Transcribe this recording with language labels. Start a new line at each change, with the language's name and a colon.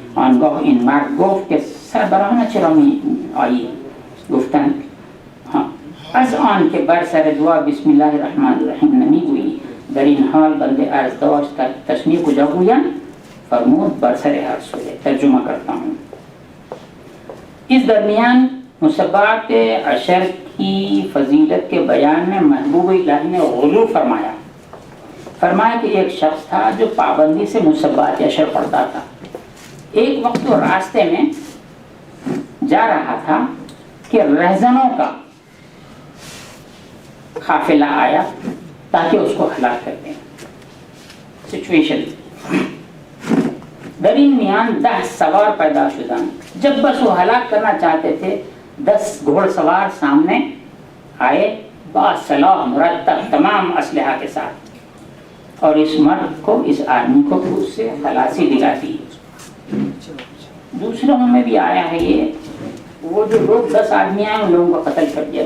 Persian: آنگاه این مرد گفت که سربرانه چرا می آیید؟ گفتند از آن که بر سر دعا بسم الله الرحمن الرحیم نمیگویی. در این حال بنده عرض داشت که تسمیه کجا گویم؟ فرمود بر سر هر سوره.
Urdu: ترجمه کرتا ہوں. اس درمیان مصبات عشر کی فضیلت کے بیان میں محبوب الہی نے غلو فرمایا کہ ایک شخص تھا جو پابندی سے مصبات عشر پڑھتا تھا. ایک وقت وہ راستے میں جا رہا تھا کہ رہزنوں کا قافلہ آیا تاکہ اس کو ہلاک کر دیں.
Persian: سچویشن در این میان 10 سوار پیدا شدن.
Urdu: جب بس وہ ہلاک کرنا چاہتے تھے 10 گھوڑ سوار سامنے آئے
Persian: با سلاح مرتب
Urdu: تمام اسلحہ کے ساتھ اور اس مرد کو اس آدمی کو اس سے خلاصی دلاتی. دوسروں میں بھی آیا ہے یہ. وہ جو لوگ 10 آدمی آئے ان لوگوں کو قتل کر دیا.